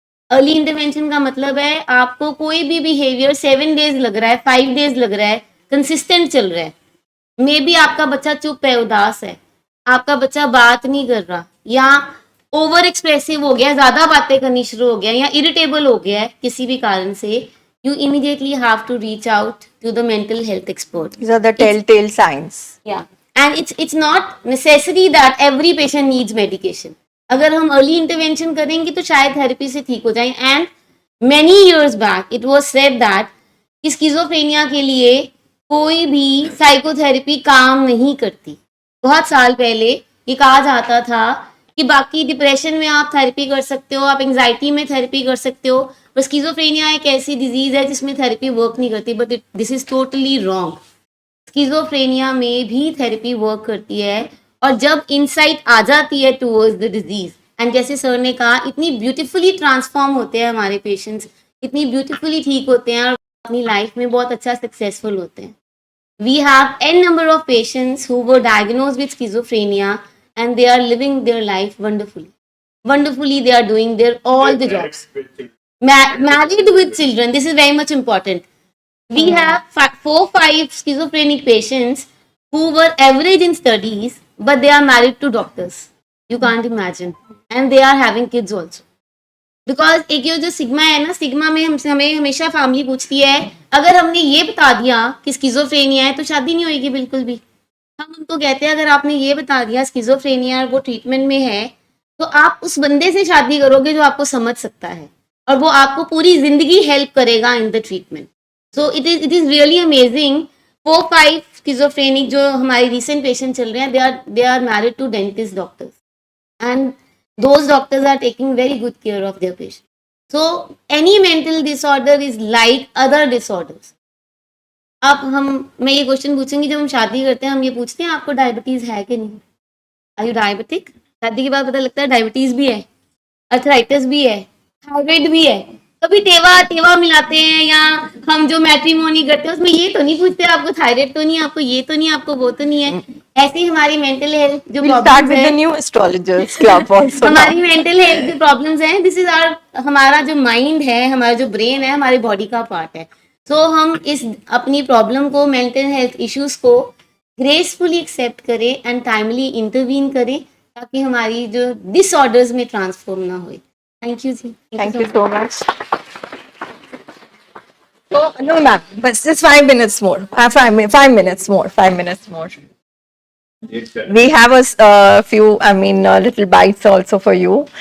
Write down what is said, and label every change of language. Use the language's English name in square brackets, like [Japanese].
[Hindi] Early intervention का मतलब है आपको कोई भी बिहेवियर 7 days लग रहा है, 5 days लग रहा है, कंसिस्टेंट चल रहा है. मे बी आपका बच्चा चुप है, उदास है, आपका बच्चा बात नहीं कर रहा, या ओवर एक्सप्रेसिव हो गया, ज्यादा बातें करनी शुरू हो गया, या इरिटेबल हो गया है किसी भी कारण से, [English] you immediately have to reach out to the mental health expert. These are the telltale signs. Yeah, and it's not necessary that every patient needs medication. [Hindi] अगर हम अर्ली इंटरवेंशन करेंगे तो शायद थेरेपी से ठीक हो जाए. And [English] many years back it was said that [Hindi] schizophrenia के लिए कोई भी साइकोथेरेपी काम नहीं करती. बहुत साल पहले ये कहा जाता था कि बाकी डिप्रेशन में आप थेरेपी कर सकते हो, आप एंजाइटी में थेरेपी कर सकते हो, पर स्किज़ोफ्रेनिया एक ऐसी डिजीज है जिसमें थेरेपी वर्क नहीं करती, [English] But this is totally wrong. [Hindi] Schizophrenia में भी थेरेपी वर्क करती है, और जब इंसाइट आ जाती है [English] towards the disease, [Hindi] एंड जैसे सर ने कहा, इतनी ब्यूटीफुली ट्रांसफॉर्म होते हैं हमारे पेशेंट्स, इतनी ब्यूटीफुली ठीक होते हैं और अपनी लाइफ में बहुत अच्छा सक्सेसफुल होते हैं। [English] We have n number of patients who were diagnosed with schizophrenia and they are living their life wonderfully. Wonderfully, they are doing their all the jobs. Married with children, this is very much important. We have 4-5 schizophrenic patients who were average in studies, but they are married to doctors. You can't imagine. And they are having kids also. [Hindi] Because एक ये जो sigma है ना, sigma में हमें हमेशा family पूछती है, अगर हमने ये बता दिया कि स्किज़ोफ्रेनिया है तो शादी नहीं होगी बिल्कुल भी। हम उनको कहते हैं अगर आपने ये बता दिया स्किज़ोफ्रेनिया और वो ट्रीटमेंट में है, तो आप उस बंदे से शादी करोगे जो आपको समझ सकता है और वो आपको पूरी जिंदगी हेल्प करेगा [English] In the treatment. So it is really amazing. 4-5 schizophrenic [Hindi] जो हमारे रिसेंट पेशेंट चल रहे हैं, [English] They are married to dentist doctors, and those doctors are taking very good care of their patients. So any mental disorder is like other disorders. [Hindi] अब मैं ये question पूछूंगी, जब हम शादी करते हैं हम ये पूछते हैं आपको डायबिटीज है कि नहीं, [English] Are you diabetic? [Hindi] शादी के बाद पता लगता है डायबिटीज भी है, अर्थराइटिस भी है, थायराइड भी है। कभी टेवा मिलाते हैं, या हम जो मैट्रिमोनी करते हैं उसमें ये तो नहीं पूछते आपको थायराइड तो नहीं, आपको ये तो नहीं, आपको वो तो नहीं है। ऐसे ही हमारी मेंटल हेल्थ जो [English] start with the new astrologers club also. [Hindi] हमारी मेंटल हेल्थ जो प्रॉब्लम्स हैं, दिस इज हमारा जो माइंड है, हमारा जो ब्रेन है, हमारे बॉडी का पार्ट है। सो हम इस अपनी प्रॉब्लम को, मेंटल हेल्थ इश्यूज को ग्रेसफुली एक्सेप्ट करें एंड टाइमली इंटरवीन करें, ताकि हमारी जो डिसऑर्डर्स में ट्रांसफॉर्म ना हो। Thank you ji. [English] Thank you so much. So, no, ma'am, but just 5 minutes more. 5 minutes more. 5 minutes more. We have a few, little bites also for you.